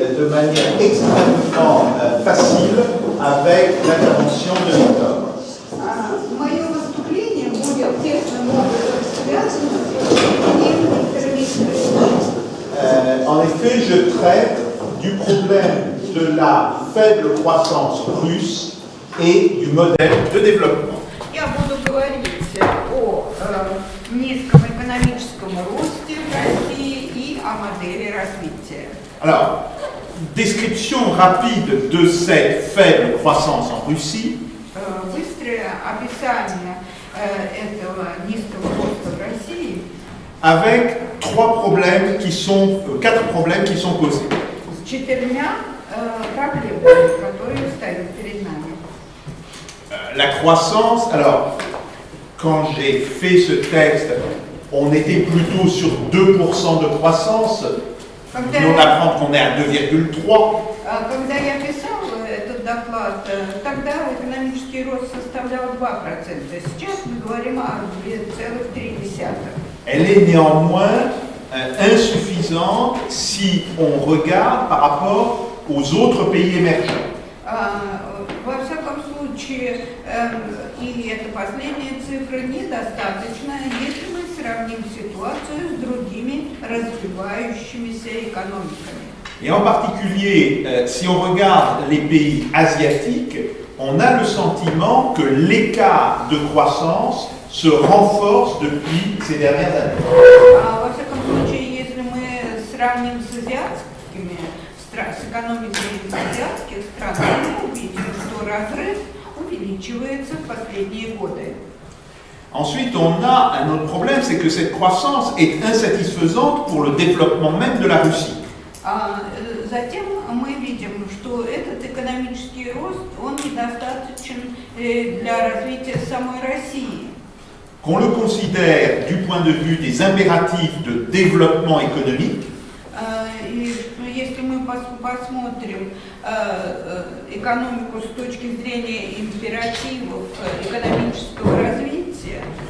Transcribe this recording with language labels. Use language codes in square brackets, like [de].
[fr] manière extrêmement facile avec l'intervention de Victor. [ru] Мое выступление будет тесно связано с выступлением Виктора Викторовича. [fr] En effet, je traite du problème de la faible croissance russe et du modèle de développement. [ru] Я буду говорить о низком экономическом росте в России и о модели развития. [fr] Alors, description rapide de cette faible croissance en Russie. [ru] Быстрое описание этого низкого роста в России. [fr] Avec quatre problèmes qui sont posés. [ru] С четырьмя проблемами, которые стоят перед нами. [fr] La croissance, alors, quand j'ai fait ce texte, on était plutôt sur 2% de croissance. On apprend qu'on est à 2,3. [ru] Когда я писал этот доклад, тогда экономический рост составлял 2%. Сейчас мы говорим о 2,3%. [fr] Elle est néanmoins insuffisante si on regarde par rapport aux autres pays émergents. [ru] Во всяком случае, и эта последняя цифра недостаточна, если мы сравним ситуацию с другими развивающимися экономиками. [fr] Et en particulier, si on regarde les pays asiatiques, on a le sentiment que l'écart de croissance se renforce depuis ces dernières années. [ru] Во всяком случае, если мы сравним с азиатскими с экономикой азиатских стран, мы увидим, что разрыв увеличивается в последние годы. [fr] Ensuite, on a un autre problème, c'est que cette croissance est insatisfaisante pour le développement même de la Russie. [ru] Затем мы видим, что этот экономический рост, он недостаточен для развития самой России. [fr] Qu'on le considère du point de vue des impératifs de développement économique, [ru] Если мы посмотрим экономику с точки зрения императивов экономического развития,